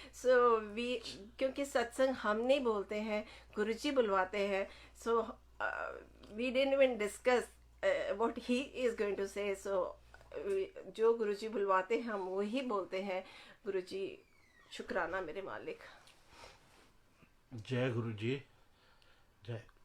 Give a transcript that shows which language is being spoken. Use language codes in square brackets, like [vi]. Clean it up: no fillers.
[hi] सो क्योंकि सत्संग हम नहीं बोलते हैं, गुरुजी बुलवाते हैं। [en] So we didn't even discuss what he is going to say. [hi] So जो गुरुजी बुलवाते हैं हम वही बोलते हैं। गुरुजी शुक्राना मेरे मालिक। जय गुरु जी, जय।